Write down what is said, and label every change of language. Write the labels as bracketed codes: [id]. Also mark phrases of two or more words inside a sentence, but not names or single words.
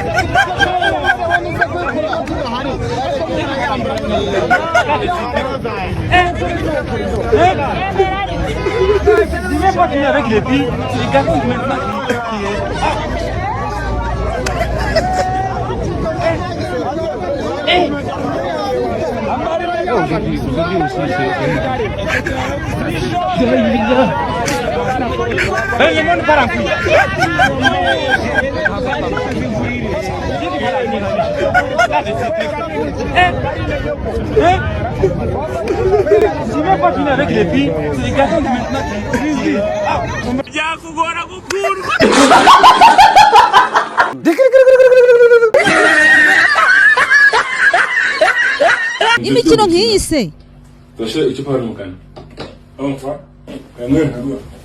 [fr] Je vais pas finir avec les filles, c'est les garçons qui maintenant aujourd'hui aussi c'est le monde part en couille. Je vais pas finir avec les filles, c'est les garçons qui maintenant [rw] Imikino nk'iyi se Toshe icupa mu kanwa. Umva. Kamwe ntabwo.